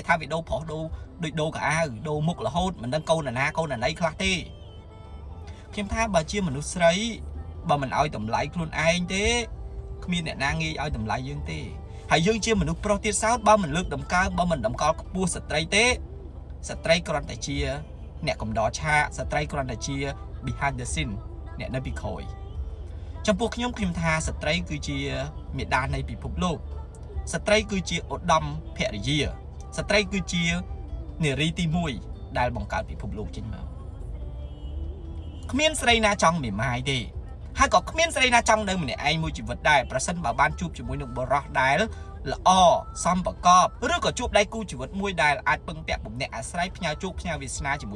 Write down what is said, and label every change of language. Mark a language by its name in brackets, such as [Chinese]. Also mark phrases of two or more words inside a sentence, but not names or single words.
[Khmer] ថាវីដេអូប្រុសដូរដូចដូរកៅអៅដូរមុខរហូតមិនដឹងកូនណាកូនណីខ្លះទេខ្ញុំថាបើជាមនុស្សស្រីបើមិនឲ្យតម្លៃខ្លួនឯងទេគ្មានអ្នកណាងាយឲ្យតម្លៃយើងទេហើយយើងជាមនុស្សប្រុសទៀតសោតបើមិនលើកតម្កើងបើមិនតម្កល់ខ្ពស់ស្ត្រីទេស្ត្រីគ្រាន់តែជាអ្នកកំដរឆាកស្ត្រីគ្រាន់តែជា [English] behind the scene [Khmer] អ្នកនៅពីក្រោយចំពោះខ្ញុំថាស្ត្រីគឺជាមេដានៃពិភពលោកស្ត្រីគឺជា ឧត្តមភរិយាស្ត្រីគឺជានារីទី1ដែលបង្កើតពិភពលោកចេញមកគ្មានស្រីណាចង់មេម៉ាយទេហើយក៏គ្មានស្រីណាចង់នៅម្នាក់ឯងមួយជីវិតដែរប្រសិនបើបានជួបជាមួយនឹងបុរសដែលល្អសមប្រកបឬក៏ជួបដៃគូជីវិតមួយដែលអាចពឹងពាក់បំណែកអាស្រ័យផ្ញើជោគផ្ញើវាសនាជាមួយ